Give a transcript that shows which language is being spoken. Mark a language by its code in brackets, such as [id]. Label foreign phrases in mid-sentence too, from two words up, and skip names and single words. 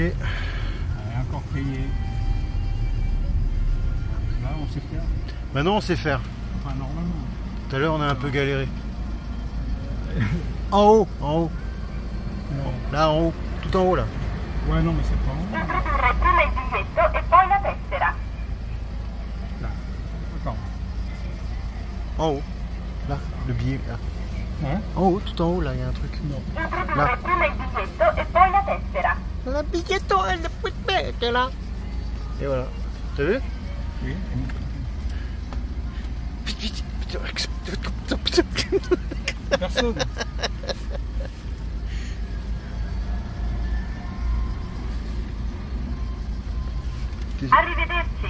[fr] Ouais, encore payer. Là, on sait faire. Maintenant on sait faire. Enfin, normalement. Tout à l'heure on a un peu galéré. En haut, en haut. Ouais. Là en haut, tout en haut là. Ouais, non, mais c'est pas en haut. [it] Introdurre prima il biglietto e poi la tessera. [fr] Là. Attends. En haut. Là, le billet là. Hein? En haut, tout en haut là, il y a un truc. Non. [it] Introdurre prima il biglietto e poi la tessera. [fr] La billetto, elle est là. Et voilà. T'as vu? Oui. Personne. Arrivederci.